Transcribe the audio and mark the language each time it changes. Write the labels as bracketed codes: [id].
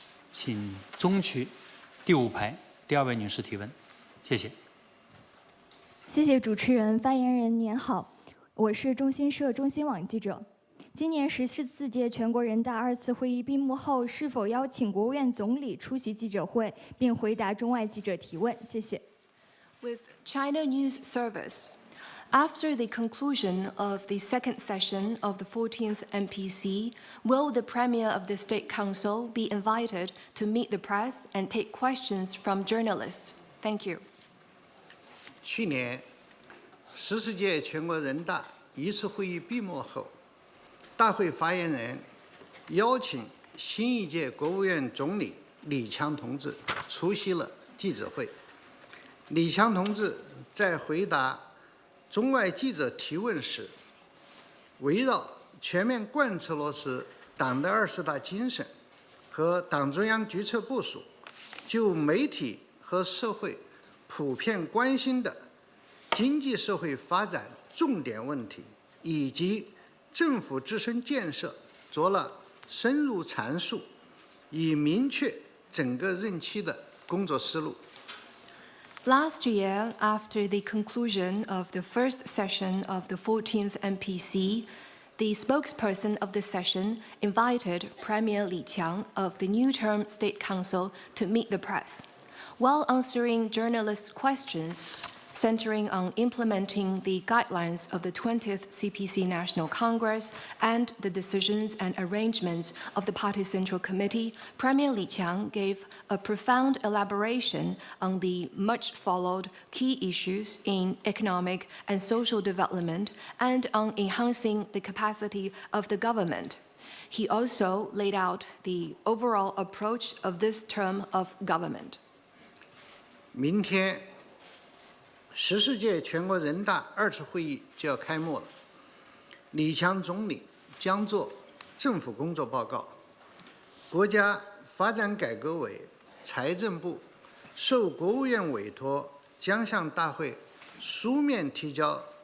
[zh] 请中区第5排第2位女士提问，谢谢。谢谢主持人，发言人您好，我是中新社中新网记者。今年14届全国人大2次会议闭幕后，是否邀请国务院总理出席记者会，并回答中外记者提问？谢谢。 [en] With China News Service. After the conclusion of the second session of the 14th NPC, will the Premier of the State Council be invited to meet the press and take questions from journalists? Thank you. [zh] 去年14届全国人大1次会议闭幕后，大会发言人邀请新一届国务院总理李强同志出席了记者会。李强同志在回答中外记者提问时，围绕全面贯彻落实党的20大精神和党中央决策部署，就媒体和社会普遍关心的经济社会发展重点问题以及政府自身建设做了深入阐述，以明确整个任期的工作思路。 [en] Last year, after the conclusion of the first session of the 14th NPC, the spokesperson of the session invited Premier Li Qiang of the new term State Council to meet the press. While answering journalists' questions centering on implementing the guidelines of the 20th CPC National Congress and the decisions and arrangements of the Party Central Committee, Premier Li Qiang gave a profound elaboration on the much-followed key issues in economic and social development and on enhancing the capacity of the government. He also laid out the overall approach of this term of government. [zh] 明天14届全国人大2次会议就要开幕了，李强总理将做政府工作报告。国家发展改革委、财政部受国务院委托，将向大会书面提交